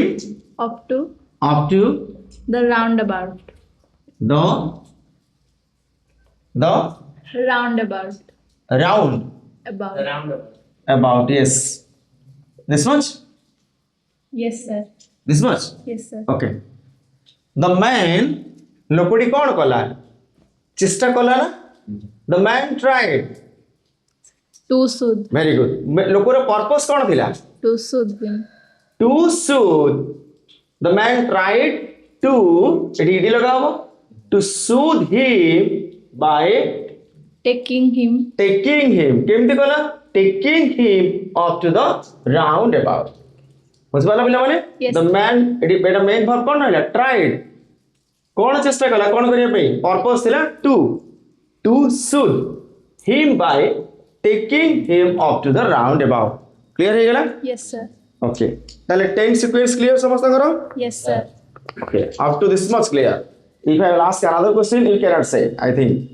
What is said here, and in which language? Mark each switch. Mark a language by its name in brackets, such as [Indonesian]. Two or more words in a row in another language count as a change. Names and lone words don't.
[English] up to the roundabout. the Roundabout. round about. Yes, this much. Yes, sir. This much. Yes, sir. Okay. The man [Odia] ଲୋକଟି କଣ କଲା? ଚେଷ୍ଟା କଲା ନା? [English] The man tried. To soothe. Very good. [Odia] ଲୋକର purpose କ'ଣ ଥିଲା? [English] To soothe him. To soothe. The man tried to [Odia] ଏଠି ଇଡି ଲଗା ହବ [English] to soothe him by Taking him. [Odia] କେମିତି କଲା? [English] Taking him up to the roundabout. [Odia] ବୁଝିପାରିଲ ପିଲାମାନେ? [English] Yes. The man [Odia] ଏଠି ଏଟା [English] main verb [Odia] କ'ଣ ରହିଲା? Tried. କ'ଣ ଚେଷ୍ଟା କଲା? କ'ଣ କରିବା ପାଇଁ? [English] Purpose ଥିଲା to soothe him by taking him up to the roundabout. [Odia] Clear ହେଇଗଲା? [English] Yes, sir. [Odia] Okay. ତାହେଲେ 10 [English] sequence clear [Odia] ସମସ୍ତଙ୍କର? [English] Yes, sir. Okay. Up to this much clear. If I will ask another question, you cannot say, I think.